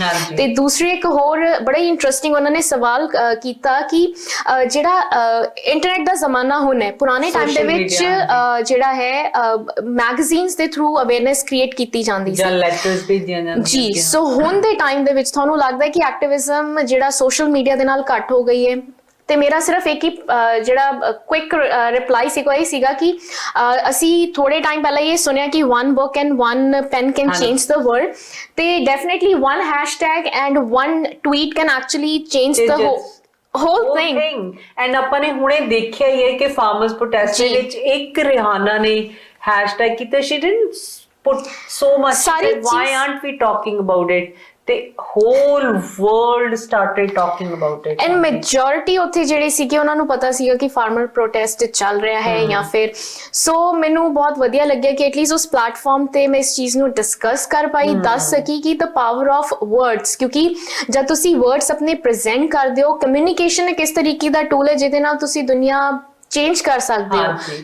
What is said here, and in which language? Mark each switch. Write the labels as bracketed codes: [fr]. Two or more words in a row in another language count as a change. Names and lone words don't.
[pa] ਤੇ ਦੂਸਰੀ ਇੱਕ ਹੋਰ ਬੜਾ ਹੀ ਇੰਟਰਸਟਿੰਗ ਉਹਨਾਂ ਨੇ ਸਵਾਲ ਕੀਤਾ ਕਿ ਜਿਹੜਾ ਇੰਟਰਨੈਟ ਦਾ ਜ਼ਮਾਨਾ ਹੁਣ ਹੈ, ਪੁਰਾਣੇ ਟਾਈਮ ਦੇ ਵਿੱਚ ਜਿਹੜਾ ਹੈ ਮੈਗਜ਼ੀਨਸ ਦੇ [en] through awareness create [pa] ਕੀਤੀ ਜਾਂਦੀ ਸੀ, ਲੈਟਰਸ ਭੇਜੀਆਂ ਜਾਂਦੀਆਂ ਜੀ। ਸੋ ਹੁਣ ਦੇ ਟਾਈਮ ਦੇ ਵਿੱਚ ਤੁਹਾਨੂੰ ਲੱਗਦਾ ਹੈ ਕਿ ਐਕਟਿਵਿਜ਼ਮ ਜਿਹੜਾ [en] social media [pa] ਦੇ ਨਾਲ ਘੱਟ ਹੋ ਗਈ ਹੈ। ਤੇ ਮੇਰਾ ਸਿਰਫ ਇੱਕ ਹੀ ਜਿਹੜਾ [en] quick reply [pa] ਸੀਗਾ ਇਹ ਸੀਗਾ ਕਿ ਅਸੀਂ ਥੋੜੇ ਟਾਈਮ ਪਹਿਲਾਂ ਇਹ ਸੁਣਿਆ ਕਿ [en] one book and one pen can change the world, ਤੇ ਡੈਫੀਨਿਟਲੀ one hashtag and one tweet can actually change the whole thing। [pa] ਐਂਡ ਆਪਾਂ ਨੇ ਹੁਣੇ ਦੇਖਿਆ ਹੀ ਹੈ ਕਿ ਫਾਰਮਰਸ ਪ੍ਰੋਟੈਸਟ ਦੇ ਵਿੱਚ ਇੱਕ ਰਿਹਾਨਾ ਨੇ ਹੈਸ਼ਟੈਗ ਕੀਤਾ, [en] she didn't put so much, why aren't we talking about it? The whole world started talking about it and majority [pa] ਉੱਥੇ ਜਿਹੜੇ ਸੀਗੇ ਉਹਨਾਂ ਨੂੰ ਪਤਾ ਸੀਗਾ ਕਿ ਫਾਰਮਰ ਪ੍ਰੋਟੈਸਟ ਚੱਲ ਰਿਹਾ ਹੈ ਜਾਂ ਫਿਰ। ਸੋ ਮੈਨੂੰ ਬਹੁਤ ਵਧੀਆ ਲੱਗਿਆ ਕਿ ਐਟਲੀਸਟ ਉਸ ਪਲੇਟਫਾਰਮ ਤੇ ਮੈਂ ਇਸ ਚੀਜ਼ ਨੂੰ ਡਿਸਕਸ ਕਰ ਪਾਈ, ਦੱਸ ਸਕੀ ਕਿ [en] the power of words, [pa] ਕਿਉਂਕਿ ਜਦ ਤੁਸੀਂ ਵਰਡਸ ਆਪਣੇ ਪ੍ਰੈਜ਼ੈਂਟ ਕਰਦੇ ਹੋ, ਕਮਿਊਨੀਕੇਸ਼ਨ ਇੱਕ ਇਸ ਤਰੀਕੇ ਦਾ ਟੂਲ ਹੈ ਜਿਹਦੇ ਨਾਲ ਤੁਸੀਂ ਦੁਨੀਆ ਚੇਂਜ ਕਰ ਸਕਦੇ ਹੋ।